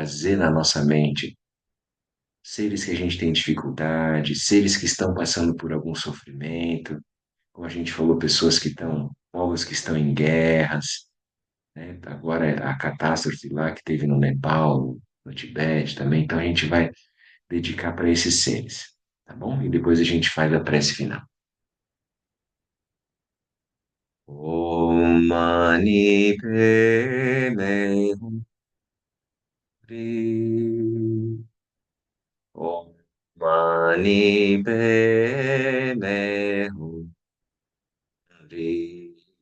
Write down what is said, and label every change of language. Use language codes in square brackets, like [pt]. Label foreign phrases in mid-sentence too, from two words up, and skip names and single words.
[pt] A gente pode trazer na nossa mente seres que a gente tem dificuldade, seres que estão passando por algum sofrimento, como a gente falou, pessoas que estão, povos que estão em guerras, né? Agora a catástrofe lá que teve no Nepal, no Tibete também, então a gente vai dedicar para esses seres, tá bom? E depois a gente faz a prece final. [sa] ओम् मणि पद्मे हूम्. ओम् मणि पद्मे हूम्.